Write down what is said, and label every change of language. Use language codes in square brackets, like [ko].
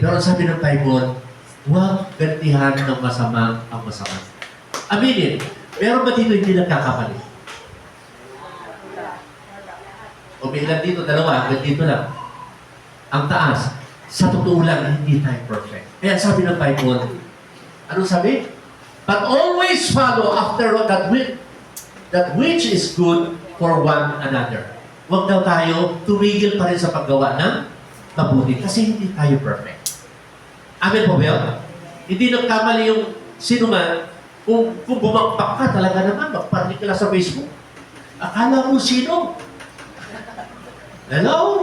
[tl] Pero sabi ng Bible, huwag gantihan ng masama ang masama. Aminin, meron ba dito hindi nagkakapalit? O may ilan dito, dalawa, hanggang dito lang. Ang taas, sa totoo lang, hindi tayo perfect. Kaya sabi ng Bible, ano sabi? [en] But always follow after that which is good for one another. [tl] Huwag daw tayo tumigil pa rin sa paggawa ng mabuti kasi hindi tayo perfect. Amen po ba yun? Hindi nagkamali yung sino man, kung bumagpak ka talaga naman, magparlik ka lang sa Facebook. Akala mo sino? Hello?